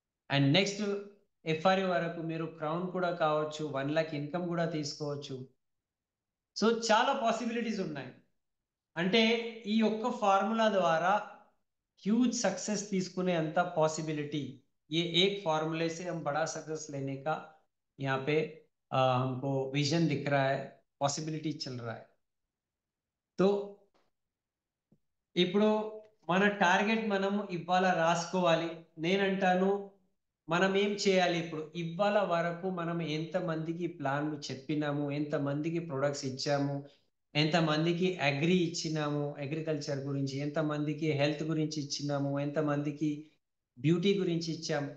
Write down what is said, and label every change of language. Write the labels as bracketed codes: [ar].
[te] And next FRU వరకు మీరు crown కూడా కావచ్చు, 1 lakh ఇన్కమ్ కూడా తీసుకోవచ్చు. సో చాలా పాసిబిలిటీస్ ఉన్నాయి. అంటే ఈ ఒక్క ఫార్ములా ద్వారా హ్యూజ్ [hi] सक्सेस [te] తీసుకునే అంత [hi] पॉसिबिलिटी ये एक फार्मूले से हम बड़ा सक्सेस लेने का यहाँ पे हमको विजन दिख रहा है, पॉसिबिलिटी चल रहा है. [te] तो ఇప్పుడు మన టార్గెట్ మనము ఇవాళ రాసుకోవాలి. నేనంటాను మనం ఏం చేయాలి, ఇప్పుడు ఇవాళ వరకు మనం ఎంత మందికి ప్లాన్లు చెప్పినాము, ఎంత మందికి ప్రొడక్ట్స్ ఇచ్చాము, ఎంత మందికి అగ్రి ఇచ్చినాము, అగ్రికల్చర్ గురించి ఎంత మందికి హెల్త్ గురించి ఇచ్చినాము, ఎంత మందికి బ్యూటీ గురించి ఇచ్చాము.